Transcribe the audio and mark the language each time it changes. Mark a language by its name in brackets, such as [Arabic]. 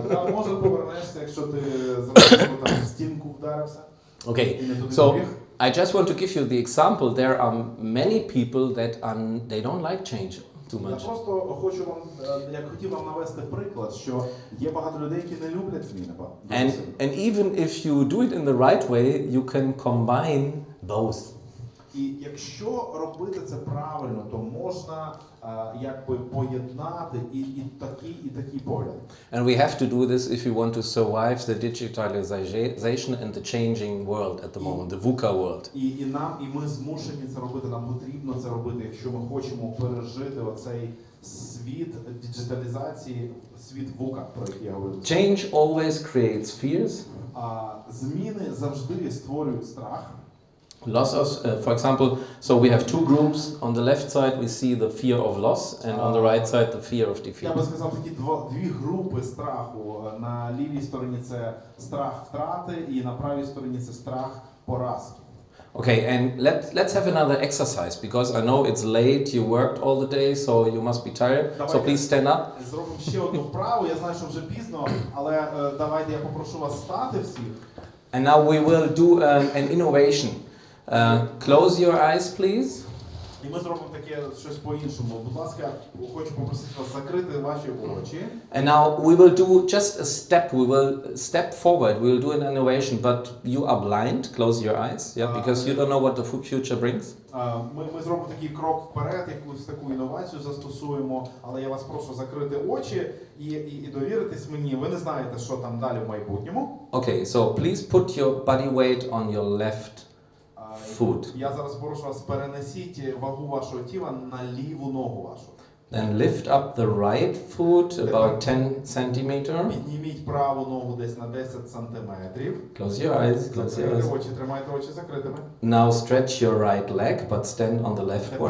[Ukrainian] Може повернешся, якщо ти зразу там в стінку вдарився. [English] Okay, so I just want to give you the example. There are many people that they don't like change too much. [Ukrainian] Я просто хотів вам навести приклад, що є багато людей, які не люблять зміни. [English] And even if you do it in the right way, you can combine both. [Ukrainian] І якщо робити це правильно, то можна якби поєднати і такий погляд. [English] And we have to do this if we want to survive the digitalization and the changing world at the moment, the VUCA world. [Ukrainian] І ми змушені це робити, нам потрібно це робити, якщо ми хочемо пережити оцей світ диджиталізації, світ VUCA, про який я говорив. [English] Change always creates fears. [Ukrainian] Зміни завжди створюють страх. [English] Loss of, for example, so we have two groups. On the left side we see the fear of loss, and on the right side the fear of defeat. [Ukrainian] Я би сказав, такі дві групи страху. На лівій стороні це страх втрати, і на правій стороні це страх поразки. [English] Okay, and let's have another exercise, because I know it's late, you worked all the day, so you must be tired. So please stand up. [Ukrainian] Зробимо ще одну вправу. Я знаю, що вже пізно, але давайте я попрошу вас стати всіх. [English] And now we will do an innovation. Close your eyes, please. [Ukrainian] І ми зробимо таке щось по-іншому. Будь ласка, хочу попросити вас закрити ваші очі. [English] And now we will do just a step. We will step forward. We will do an innovation, but you are blind. Close your eyes, yeah, because you don't know what the future brings. [Ukrainian] Ми зробимо такий крок вперед, якусь таку інновацію застосуємо, але я вас прошу закрити очі і довіритись мені. Ви не знаєте, що там далі в майбутньому. [English] Okay, so please put your body weight on your left foot. [Ukrainian] Я зараз прошу вас, перенесіть вагу вашого тіла на ліву ногу вашу. [English] Then lift up the right foot about 10 centimeter. [Ukrainian] Підніміть праву ногу десь на 10 сантиметрів. [English] Close your eyes, close your [Ukrainian] Закрийте [English] eyes. [Ukrainian] очі, тримайте очі закритими. [English] Now stretch your right leg, but stand on the left one.